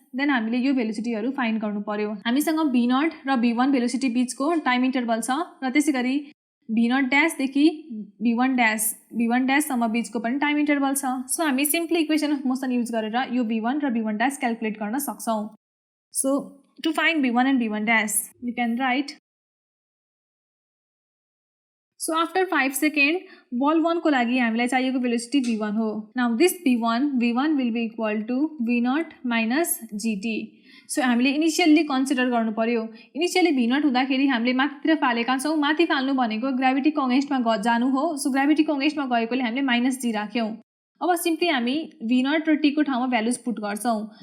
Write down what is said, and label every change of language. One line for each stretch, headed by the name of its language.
Nepali: Then हामीले यो भेलोसिटीहरू find गर्नु पर्यो। हामीसँग v0 र v1 भेलोसिटी बीचको टाइम इन्टरभल छ र त्यसैगरी v0 ड्यासदेखि v1 ड्याससम्म बीचको पनि टाइम इन्टरभल छ। सो हामी simply equation of motion use गरेर यो v1 र v1 ड्यास क्याल्कुलेट गर्न सक्छौँ।
English: so to find v1 and v1 dash we can write so after 5 second ball 1
Nepali: को लागि हामीलाई चाहिएको भेलोसिटी v1 हो।
English: now this v1 will be equal to v0 minus gt।
Nepali: So हामीले initially consider गर्नु पर्यो। इनिशियली v0 हुँदाखेरि हामीले माथितिर फालेका छौँ। माथि फाल्नु भनेको ग्राभिटीको अगेन्स्टमा जानु हो। सो ग्राभिटीको अगेन्स्टमा गएकोले हामीले माइनस g राख्यौँ। अब सिम्पली हामी v0 र t को ठाउँमा भ्यालुज पुट गर्छौँ।